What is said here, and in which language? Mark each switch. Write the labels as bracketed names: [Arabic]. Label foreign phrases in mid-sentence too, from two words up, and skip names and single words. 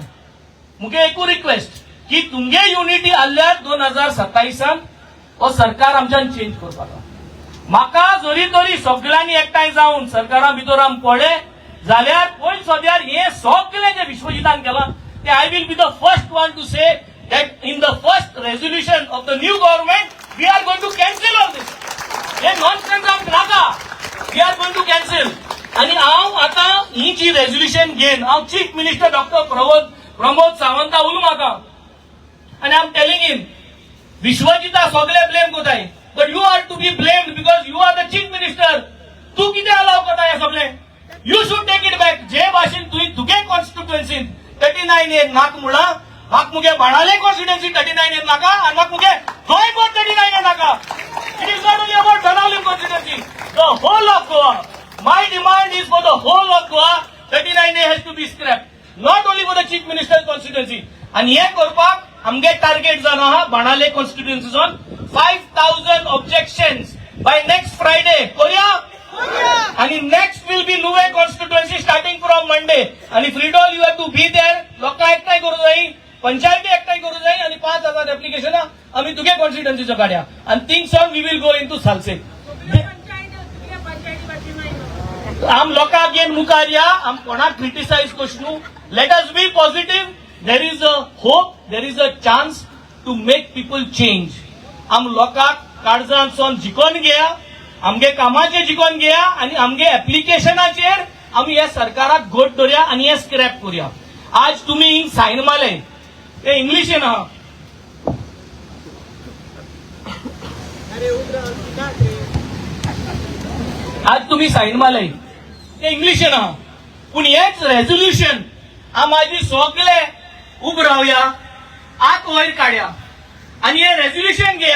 [Konkani] मुगे एकू रिक्वेस्ट की तुमगे युनिटी आसल्यार 2027 हो सरकार आमच्यान चेंज करपाक. म्हाका जरी तरी सगळ्यांनी एकठांय जावन सरकारा भितर आमी पडले जाल्यार पयलीं सद्यार हे [English] सगळे जे विश्वजितान केलां ते I will be the first one to say that in the first resolution of the new government we are going to cancel all this. [Konkani] हे nonsense आमक नाका, [English] we are going to cancel. [Konkani] आणि हांव आतां ही जी रेझोल्युशन घेन हांव [English] chief minister [Konkani] डॉक्टर प्रमोद सावंता उलू म्हाका, आणि [English] I am telling him [Konkani] विश्वजिता सगळे ब्लेम कोताय, [English] but you are to be blamed because you are the chief minister. [Konkani] तू कितें अलाव कोताय हे सगळे? [English] you should take it back. [Konkani] जे भाशेन तुवें तुगे कॉन्स्टिट्युएन्सीन 39 येर नाक मुळा, म्हाका मुगे बाणाले कॉन्स्टिट्युएन्सी 39 येर नाका, आणि म्हाका मुगे गोंय बोर्ड 39 येर नाका. [English] it is not only about Dhanavali constituency, the whole of Goa. my demand is for the whole of Goa 39 A has to be scrap, not only for the chief minister constituency. [Konkani] आणि हे करपाक आमगे टार्गेट जावन आहा बाणाले कॉन्स्टिट्युएन्सीजोन 5000 [English] objections by next Friday [Konkani] करूया. आणि [English] next will be [Konkani] नुवे कॉन्स्टिट्युएन्सी [English] starting from Monday. [Konkani] आणि फ्रीडॉल [English] you have to be there. [Konkani] लोकां एकठांय करूं जाय, पंचायती एकठांय करूं जाय, आणि 5000 एप्लिकेशनां आमी तुगे कॉन्स्टिट्युएन्सीचो काडया. [English] आणि things on we will go in to Salcete. [Konkani] आम लोकांक घेवन मुखार या, आम कोणाक क्रिटिसाइज कशनू. [English] let us be positive. there is a hope, there is a chance to make people change. [Konkani] आम लोकांक काळजांतसून जिखोन घेया, आमगे कामाचे जिखोन घेया, आणि आमगे एप्लिकेशनाचेर आमी ह्या सरकाराक घोट धरया आणि हे स्क्रॅप करूया. आज तुम्ही सायन मारले ते इंग्लिशीन आहा, आज तुम्ही सायन मारले ते इंग्लिशीन आहा, पूण हेच रेझोल्युशन आमी सगळे उब रावया, आत वयर काडया, आणि हे रेझोल्युशन घेया.